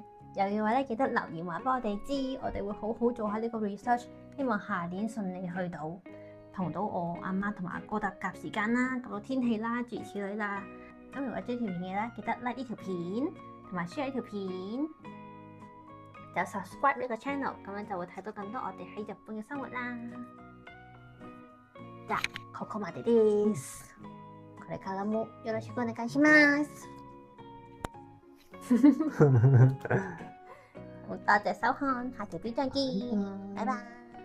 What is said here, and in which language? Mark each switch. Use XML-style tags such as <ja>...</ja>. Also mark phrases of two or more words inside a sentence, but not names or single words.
<yue>有嘅話咧，記得留言話俾我哋知，我哋會好好做下呢個 research，希望下年順利去到，同到我阿媽同埋阿哥搭夾時間啦，夾到天氣啦，諸如此類啦。咁如果中意條片嘅咧，記得 like 呢條片，同埋 share 呢條片。就 subscribe 呢個 channel， 咁樣就會睇到更多我哋喺日本嘅生活啦。</yue> <ja>じゃあここまでです。ここれからもよろしくお願いします。</ja> <yue>多謝收看，下條片再見，拜拜。</yue>